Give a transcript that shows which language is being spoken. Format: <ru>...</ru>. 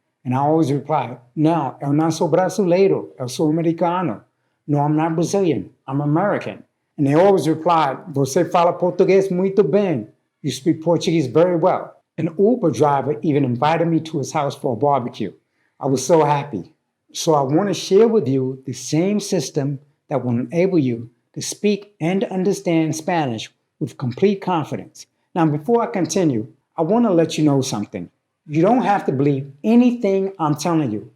<en>And I always reply,</en> <pt>"No, eu não sou brasileiro, eu sou americano.</pt> <en>No, I'm not Brazilian, I'm American." And they always replied,</en> <pt>"Você fala português muito bem.</pt> <en>You speak Portuguese very well." An Uber driver even invited me to his house for a barbecue. I was so happy. So I want to share with you the same system that will enable you to speak and understand Spanish with complete confidence. Now, before I continue, I want to let you know something. You don't have to believe anything I'm telling you.</en>